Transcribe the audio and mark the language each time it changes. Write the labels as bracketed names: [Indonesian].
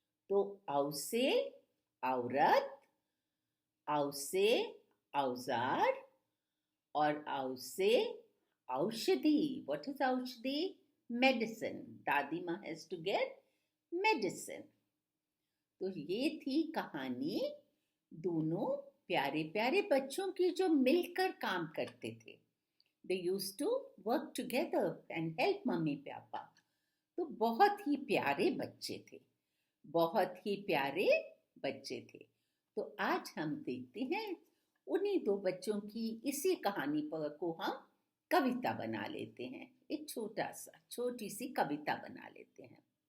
[Hindi] तो औ से औरत, औ से औजार, और औ से औषधि। [English] What is औषधि? Medicine. दादी माँ हैज टू गेट मेडिसिन। [Hindi] तो ये थी कहानी दोनों प्यारे प्यारे बच्चों की जो मिलकर काम करते थे। [English] They used to work together and help mummy papa. [Hindi] तो बहुत ही प्यारे बच्चे थे, बहुत ही प्यारे बच्चे थे। तो आज हम देखते हैं उन्हीं दो बच्चों की इसी कहानी पर को हम कविता बना लेते हैं। एक छोटी सी कविता बना लेते हैं।